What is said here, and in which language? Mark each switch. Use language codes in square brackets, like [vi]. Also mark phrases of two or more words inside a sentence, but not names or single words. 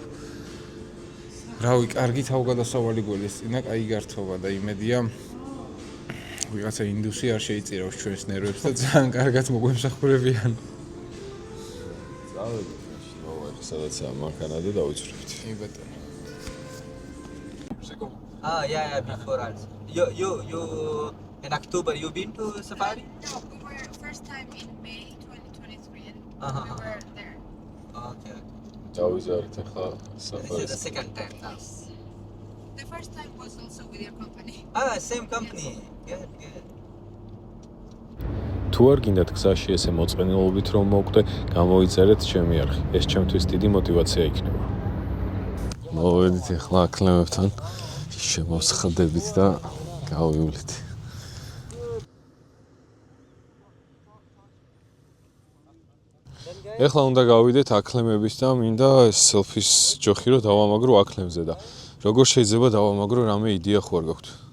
[ka] რავი, კარგი თავგადასავალი გველესწინა, კაი გართობა და იმედია ვიღაცა ინდუსი არ შეიწირავს ჩვენს ნერვებს და ძალიან კარგად მოგვემსახურებიან. წავედით, სადაცაა მანქანა და დავიცვლებთ. კი ბატონო. [en] Yeah, before also. You in October you been to safari? No, we were first time in May 2023 and we were there. Okay. [ka] დავიზარეთ ახლა [en] This is [ka] საფარის. [en] the second time now. The first time was also with your company. Same company. Good. [ka] თუ არ გინდათ გზაში ესე მოწყენილობით რომ მოვკვდე, გამოიწერეთ ჩემი არხი. ეს ჩემთვის დიდი мотиваცია იქნება. მოვედით ახლა აქლემებთან შემოსხდებით და გავივლით. ეხლა უნდა გავიდეთ აქლემების და მინდა სელფის ჯოხი რომ დავამაგრო აქლემზე და როგორ შეიძლება დავამაგრო, რამე იდეა ხო არ გაქვთ?